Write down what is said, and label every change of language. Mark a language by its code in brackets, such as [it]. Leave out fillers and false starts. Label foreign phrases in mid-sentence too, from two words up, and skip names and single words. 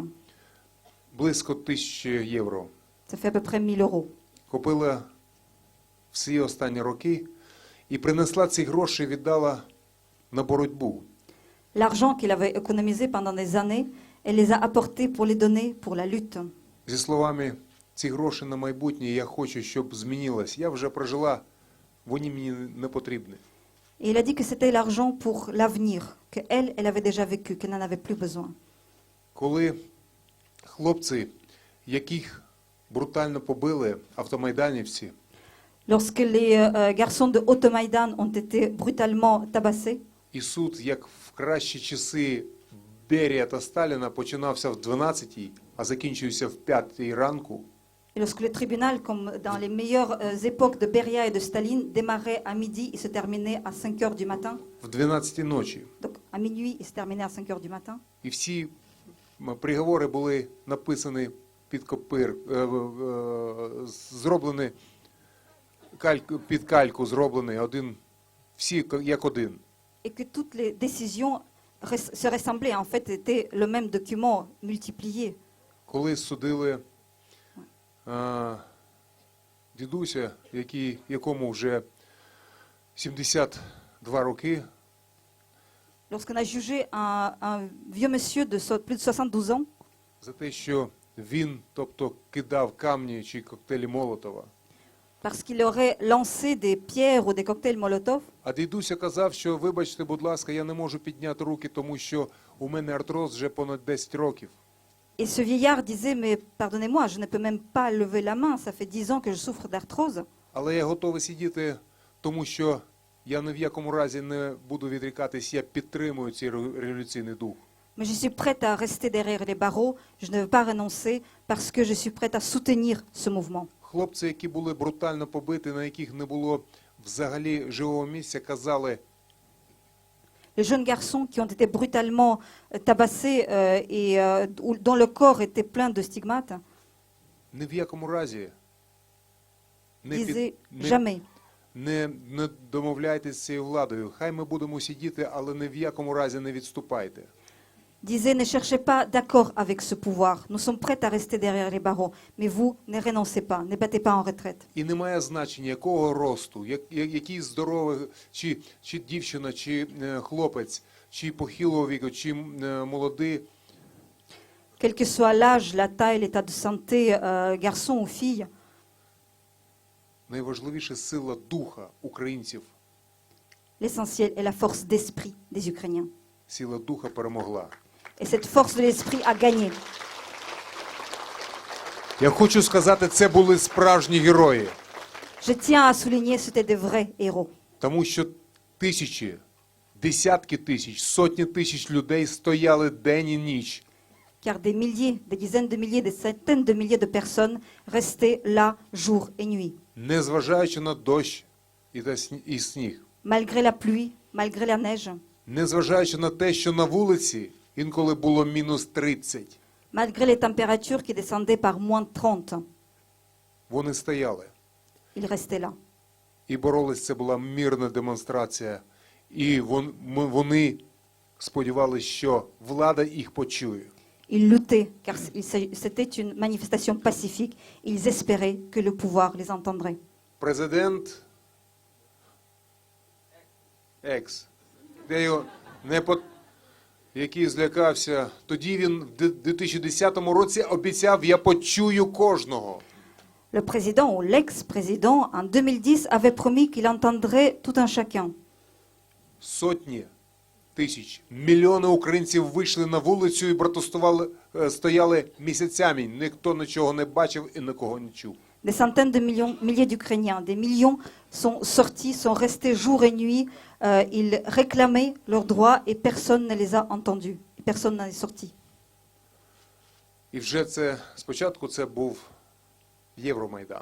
[uk] близько 1000 євро. [fr] Ça fait à peu près 1 000 euros. [uk] Купила всі останні роки і принесла ці гроші, віддала на боротьбу. [fr] L'argent qu'il avait économisé pendant des années, elle les a apportés pour les donner pour la lutte. [uk] Зі словами, ці гроші на майбутнє я хочу, щоб змінилось. Я вже прожила, вони мені не потрібні. [fr] Et il a dit que c'était l'argent pour l'avenir, qu'elle, elle avait déjà vécu, qu'elle n'en avait plus besoin. [uk] Коли хлопці, яких брутально побили автомайданівці, [fr] Lorsque les garçons de Haute-Maïdan ont été brutalement tabassés, [uk] і суд, як в кращі часи Берія та Сталіна, починався в 12-й, а закінчився в 5-й ранку, [fr] et lorsque le tribunal, comme dans les meilleures époques de Beria et de Staline, démarrait à midi et se terminait à 5 heures du matin, [uk] в 12-й ночі. [fr] donc à minuit et se terminait à 5 heures du matin, [uk] І всі приговори були написані під копир, зроблені, під кальку зроблені, всі як один. [fr] et que toutes les décisions se ressemblaient, en fait, étaient le même document multiplié. [uk] Коли судили дідуся, якому вже 72 роки, [fr] Lorsqu'on a jugé un vieux monsieur de plus de 72 ans, [uk] за те, що він, тобто, кидав камні чи коктейлі Молотова. [fr] parce qu'il aurait lancé des pierres ou des cocktails Molotov, [uk] А дідуся казав, що, вибачте, будь ласка, я не можу підняти руки, тому що у мене артроз вже понад 10 років. [fr] et ce vieillard disait, mais pardonnez-moi, je ne peux même pas lever la main, ça fait 10 ans que je souffre d'arthrose, [uk] Але я готовий сидіти, тому що я ні в якому разі не буду відрікатись, я підтримую цей революційний дух. [fr] mais je suis prête à rester derrière les barreaux, je ne veux pas renoncer parce que je suis prête à soutenir ce mouvement. [uk] Хлопці, які були брутально побиті, на яких не було взагалі живого місця, казали, [fr] Les jeunes garçons qui ont été brutalement tabassés et dont le corps était plein de stigmates [uk] ні в якому разі [fr] disaient jamais. [uk] не домовляйтесь з цією владою. Хай ми будемо сидіти, але ні в якому разі не відступайте. [fr] Disaient, ne cherchez pas d'accord avec ce pouvoir. Nous sommes prêts à rester derrière les barreaux, mais vous, ne renoncez pas, ne battez pas en retraite. [uk] І немає значення, якого росту, який здоровий, чи дівчина, чи хлопець, чи похилого віку, чи молодий. [fr] Quel que soit l'âge, la taille, l'état de santé, garçon ou fille, [uk] Найважливіше сила духа українців. [fr] l'essentiel est la force d'esprit des Ukrainiens. [uk] Сила духа перемогла. [fr] Et cette force de l'esprit a gagné. [uk] Я хочу сказати, це були справжні герої. [fr] Je tiens à souligner, c'était des vrais héros. [uk] Тому що тисячі, десятки тисяч, сотні тисяч людей стояли день і ніч. [fr] Car des milliers, des dizaines de milliers, des centaines de milliers de personnes restaient là jour et nuit. [uk] Незважаючи на дощ, і сніг. [fr] malgré la pluie, malgré la neige, [uk] Незважаючи на те, що на вулиці інколи було мінус 30, [fr] malgré les températures qui descendaient par moins 30, [uk] вони стояли. [fr] ils restaient là. [uk] І боролись, це була мирна демонстрація. І вони сподівалися, що влада їх почує. [fr] Ils luttaient, car c'était une manifestation pacifique. Ils espéraient que le pouvoir les entendrait. [uk] Президент який злякався, тоді він в 2010 році обіцяв: я почую кожного. [fr] Le président ou l'ex-président, en 2010, avait promis qu'il entendrait tout un chacun. [uk] Сотні тисяч, мільйони українців вийшли на вулицю і протестували, стояли місяцями. Ніхто нічого не бачив і нікого не чув. [fr] Des centaines de milliers d'Ukrainiens, des millions sont sortis, sont restés jour et nuit. Ils réclamaient leurs droits et personne ne les a entendus. Personne n'en est sorti. [uk] І вже спочатку це був Євромайдан,